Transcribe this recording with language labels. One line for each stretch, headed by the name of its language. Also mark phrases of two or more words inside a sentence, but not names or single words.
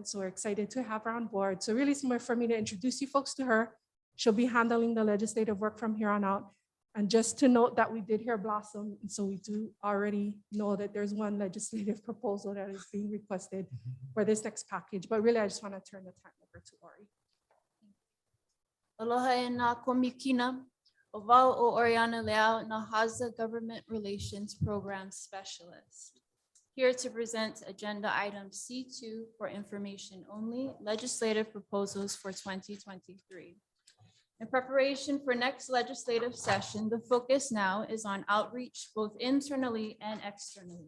English: So we're excited to have her on board. So really it's more for me to introduce you folks to her. She'll be handling the legislative work from here on out. And just to note that we did hear Blossom, and so we do already know that there's one legislative proposal that is being requested for this next package. But really, I just want to turn the time over to Ori.
Hawaiian: Aloha e nā komikina, o wau o Oriana Leao,
English: Nahasda Government Relations Program Specialist. Here to present agenda item C2 for information only, legislative proposals for 2023. In preparation for next legislative session, the focus now is on outreach both internally and externally.